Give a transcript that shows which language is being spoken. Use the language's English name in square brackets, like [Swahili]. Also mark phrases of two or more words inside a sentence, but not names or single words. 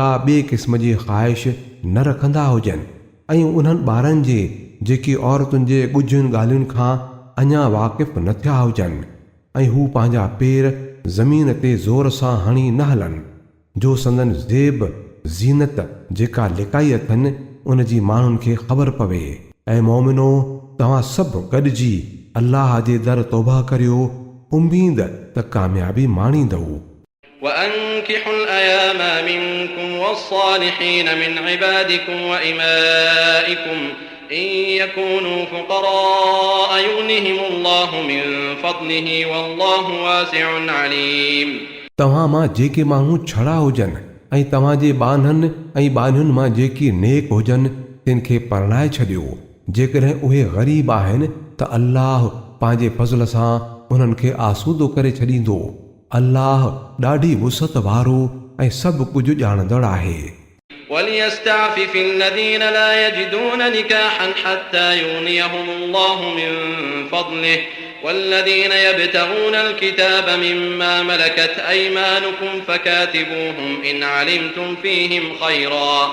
[Sindhi] ॿिए क़िस्म जी ख़्वाहिश न रखंदा हुजनि ऐं उन्हनि ॿारनि जे जेकी औरतुनि जे ॻुझियुनि ॻाल्हियुनि खां अञा वाक़िफ़ न थिया हुजनि ऐं हू पंहिंजा पेर ज़मीन ते ज़ोर सां हणी न हलनि जो संदन ज़ेब ज़ीनत जेका लिकाई अथनि उन जी माण्हुनि खे ख़बर पवे ऐं मोमिनो तव्हां सभु गॾिजी अल्लाह जे दर तौबा करियो उम्मीद त कामयाबी माणींदव [Arabic] وأنكحوا الأيام منكم والصالحين من عبادكم وإمائكم إن يكونوا فقراء يغنهم الله من فضله والله واسع عليم [Sindhi] तव्हां मां जेके माण्हू छड़ा हुजनि ऐं तव्हां जे ॿाननि ऐं ॿानियुनि मां जेकी नेक हुजनि तिन खे परणाए छॾियो जेकॾहिं उहे ग़रीब आहिनि त अल्लाह पंहिंजे फज़ल सां उन्हनि खे आसूदो करे छॾींदो अल्लाह ॾाढी वुसत वारो ऐं सभु कुझु ॼाणंदड़ आहे [Arabic] وليستعفف الذين لا يجدون نكاحا حتى يغنيهم الله من فضله والذين يبتغون الكتاب مما ملكت أيمانكم فكاتبوهم إن علمتم فيهم خيرا